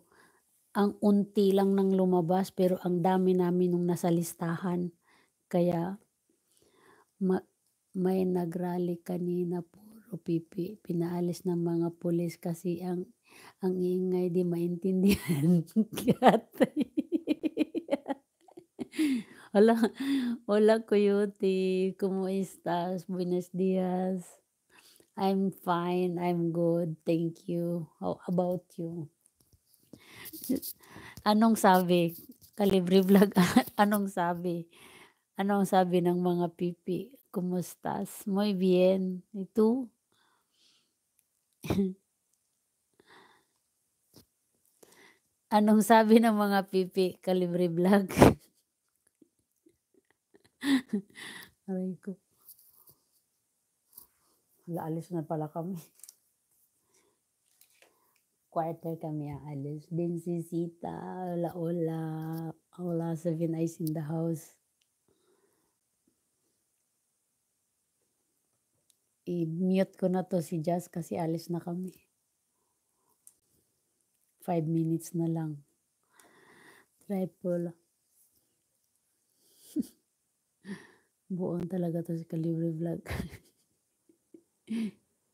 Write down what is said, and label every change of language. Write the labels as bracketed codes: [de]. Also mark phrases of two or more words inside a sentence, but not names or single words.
[tl] Ang unti lang ng lumabas pero ang dami namin nung nasa listahan. Kaya may nag-rally kanina puro pipi, pinaalis ng mga pulis kasi ang ingay 'di maintindihan. Hala, [es] hola Coyote, ¿cómo estás? Buenos días. [en] I'm fine, I'm good, thank you. How about you? [tl] Anong sabi? Kalibre Vlog, anong sabi? Anong sabi ng mga pipi? Kumusta's? [es] Muy bien. ¿Y tú? [tl] Anong sabi ng mga pipi? Kalibre Vlog. Aray ko. Hala, alis na pala kami. Quarter kami aalis. Bensisita, [es] hola, hola. Hola, [en] 7 Eyes in the house. [tl] I-mute ko na 'to si Jazz kasi alis na kami. 5 minutes na lang. Triple. Buon talaga 'to si Kalibre Vlog.